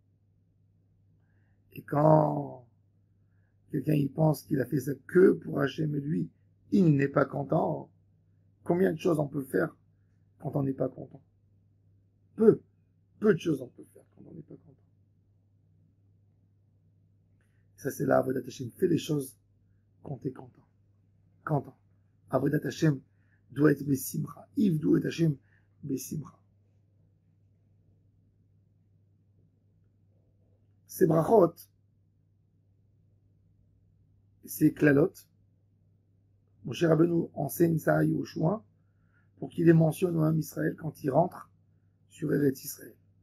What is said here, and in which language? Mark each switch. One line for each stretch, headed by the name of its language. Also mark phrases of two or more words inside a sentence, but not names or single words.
French: Et quand quelqu'un y pense qu'il a fait ça que pour Hachem et lui, il n'est pas content, combien de choses on peut faire quand on n'est pas content? Peu de choses on peut faire quand on n'est pas content. Ça, c'est là,
Hebrew: עבודת השם.
French: Fais les choses quand t'es content. Content.
Hebrew: עבודת השם
French: doit être besimcha.
Hebrew: עבדו את השם בשמחה.
French: Ces brachot, ces klalot, Moshe Rabbeinu enseigne ça à Yehoshua pour qu'il les mentionne au
Hebrew: עם ישראל
French: quand il rentre sur Eretz Israël.